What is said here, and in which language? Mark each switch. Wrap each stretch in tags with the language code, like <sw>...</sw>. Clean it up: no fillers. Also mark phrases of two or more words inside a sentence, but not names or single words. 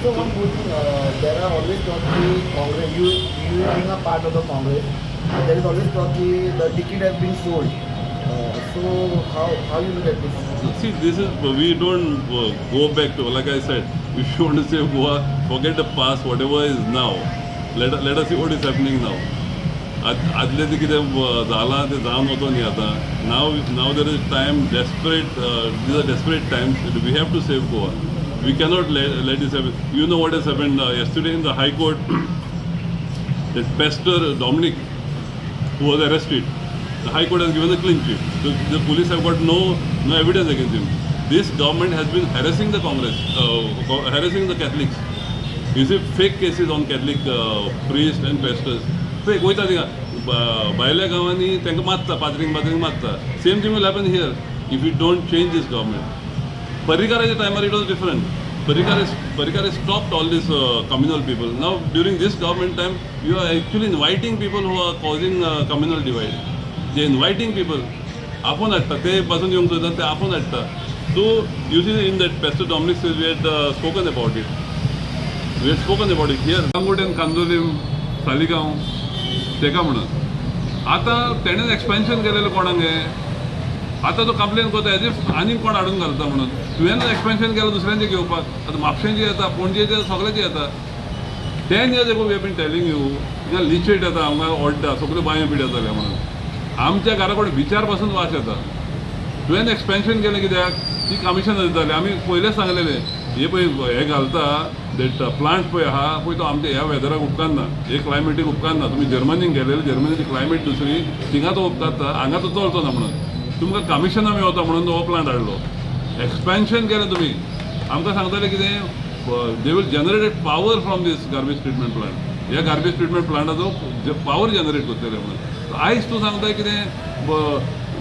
<en>So one more thing, there are always talk that Congress, you being a part of the Congress, there is always talk that the ticket has been sold. So how you look at this? See, we don't go back to, like I said, if you want to save Goa, forget the past, whatever is now. Let us see what is happening now.</en> <kok>आदले ते कितें जालां तें जावन वचो न्ही आतां</kok> <en>now there is time desperate these are desperate times. We have to save Goa. We cannot let this happen. You know what has happened yesterday in the High Court. That Pastor Dominic, who was arrested, the High Court has given a clean sheet. The police have got no evidence against him. This government has been harassing the Congress, harassing the Catholics. You see fake cases on Catholic priests and pastors. Fake.</en> <kok>वयता थिंगा भायल्या गांवांनी तांकां मारता पाद्रींक मारता.</kok> <en>Same thing will happen here if we don't change this government. Parrikara's time it was different. Parrikar stopped all these communal people. Now during this government time, you are actually inviting people who are causing communal divide. They are inviting people.</en> <kok>आपण हाडटा ते पासून येवंक सोदतात ते आपण हाडटा.</kok> <en>So you see in that Pastor Dominic says we had spoken about it. We had spoken about it here. Kangoten, Kandolim, Saligaon,</en> <kok>तेका म्हणून आता तेणें एक्सपेन्शन केलेलं कोणागे आता तो कंप्लेन करता</kok> <en>as if</en> <kok>आनीक कोण हाडून घालता म्हणून तुवें एक्सपेन्शन केलं दुसऱ्यांचे घेवपाक आता म्हापशेंचे येता पणजेचे सगळ्याचे येता 10</kok> <en>years ago we have been telling you</en> <kok>हिंगा लिचेट येता हांगा ओड्डा सगळ्यो बांयो बीड येताले म्हणून आमच्या घरा कडेन बिचार पासून वास येता तुवें एक्सपेन्शन केलें कित्याक ती कमिशन दिताली आमी पयलेंच सांगलेले हे पळय हे घालता</kok> <en>that plant</en> <kok>पळय आहा पळय तो आमच्या ह्या वेदराक उपकारना हे क्लायमेटीक उपकारना तुमी जर्मनीक गेलेले जर्मनीची क्लायमेट दुसरी थिंगा तो उपकारता हांगा तो चलचो ना म्हणून तुमकां कमिशना मेळता म्हणून हो प्लांट हाडलो एक्सपेन्शन केलें तुमी आमकां सांगताले कितें</kok> <en>they will generated power from this garbage treatment plant</en> <kok>ह्या</kok> <en>garbage treatment</en> <kok>प्लांटाचो</kok> <en>power generate</en> <kok>करतले म्हणून आयज तूं सांगता कितें</kok>